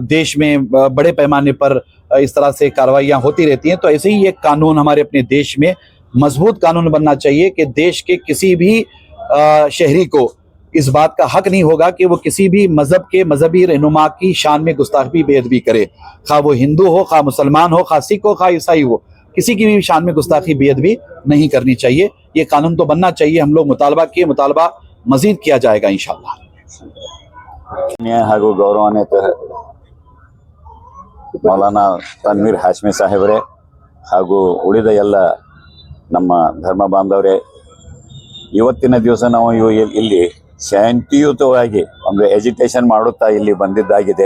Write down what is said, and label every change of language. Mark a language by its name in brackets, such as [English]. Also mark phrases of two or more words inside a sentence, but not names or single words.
[Hindi] देश में बड़े पैमाने पर इस तरह से कार्रवाइयाँ होती रहती हैं, तो ऐसे ही एक कानून हमारे अपने देश में मजबूत कानून बनना चाहिए कि देश के किसी भी शहरी को इस बात का हक नहीं होगा कि वो किसी भी मजहब के मजहबी रहनुमा की शान में गुस्ताखी बेअदबी करे, खा वो हिंदू हो, खा मुसलमान हो, खा सिख हो, खा ईसाई हो, किसी की भी शान में गुस्ताखी बेअदबी नहीं करनी चाहिए। ये कानून तो बनना चाहिए। हम लोग मुतालबा किए, मुतालबा मजीद किया जाएगा इंशाअल्लाह। [Kannada] ಹಾಗೂ ಗೌರವಾನ್ವಿತ ಮೌಲಾನಾ ತನ್ವೀರ್ ಹಾಶ್ಮಿ ಸಾಹೇಬ್ರೆ ಹಾಗೂ ಉಳಿದ ಎಲ್ಲ ನಮ್ಮ ಧರ್ಮ ಬಾಂಧವರೇ, ಇವತ್ತಿನ ದಿವಸ ನಾವು ಇಲ್ಲಿ ಶಾಂತಿಯುತವಾಗಿ ಒಂದು ಎಜಿಟೇಷನ್ ಮಾಡುತ್ತಾ ಇಲ್ಲಿ ಬಂದಿದ್ದಾಗಿದೆ.